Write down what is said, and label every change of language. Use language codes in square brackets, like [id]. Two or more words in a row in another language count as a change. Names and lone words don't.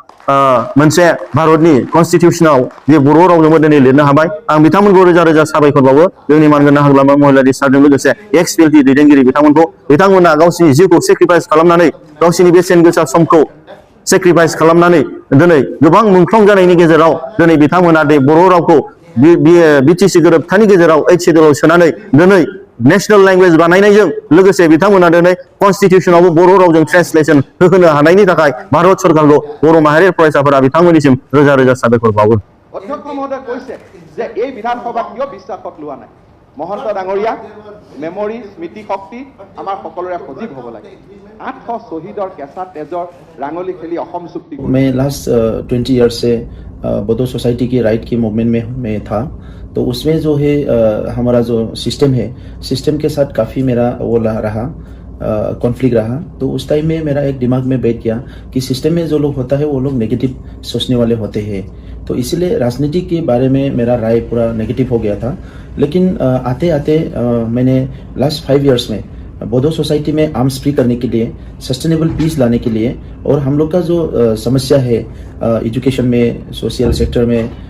[brx] मोनसे भारतनि कनस्टिटिउशनाव जे बर' रावजोंबो दिनै लिरनो हाबाय आं बिथांमोनखौ रोजा रोजा साबायखर बावो जोंनि मानगोनां हाग्रामा महिलारि सारजों लोगोसे एक्स बिएलटि दैदेनगिरि बिथांमोना गावसिनि जिउखौ सेक्रिफाइस खालामनानै गावसिनि बेसेन गोसा समखौ सेक्रिफाइस खालामनानै दिनै गोबां मुंख्लं जानायनि गेजेराव दिनै बिथांमोना बर' रावखौ बिटिसि गोरोबथानि गेजेराव 8 शेड्युलाव सोनानै दिनै [en] national language [brx] बानायनायजों लोगोसे बिथांमोना दिनै कनस्टिटिउशनावबो बर' रावजों ट्रान्सलेशन होनो हानायनि थाखाय भारत सरकारखौ बर' माहारिनि फरायसाफोरा बिथांमोननिसिम रोजा रोजा साबायखर बावो [as] অধ্যক্ষ মহোদয় কৈছে যে এই বিধানসভা কিয় বিশ্বাসত লোৱা নাই মহন্ত ডাঙৰীয়া মেমৰি স্মৃতি শক্তি আমাৰ সকলোৰে সজীৱ হ'ব লাগে 800 শহীদৰ কেঁচা তেজৰ ৰাঙলী খেলি অসম চুক্তি [hi] मैं [en] last 20 years [hi] से [en] Bodo society [hi] की राइट की मूवमेंट में था तो उसमें जो है हमारा जो सिस्टम के साथ काफ़ी मेरा वो रहा कॉन्फ्लिक्ट रहा तो उस टाइम में मेरा एक दिमाग में बैठ गया कि सिस्टम में जो लोग होता है वो लोग नेगेटिव सोचने वाले होते हैं तो इसीलिए राजनीति के बारे में मेरा राय पूरा नेगेटिव हो गया था लेकिन आते आते मैंने [en] last 5 years [hi] में [en] Bodo society [hi] में [en] arms free [hi] करने के लिए [en] sustainable peace [hi] लाने के लिए और हम लोग का जो समस्या है एजुकेशन में [en] social sector [hi] में